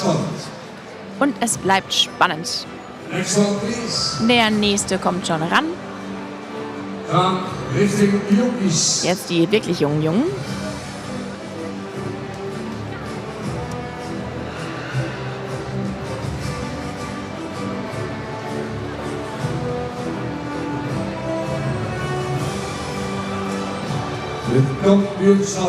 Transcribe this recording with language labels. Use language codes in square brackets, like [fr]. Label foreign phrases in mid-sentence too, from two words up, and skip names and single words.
[de] Und es bleibt spannend. [en] Next one, please. [de] Der nächste kommt schon ran. [nl] Gaan richting de jonkies. [de] Jetzt die wirklich jungen Jungen. [nl] Het kampioenschap.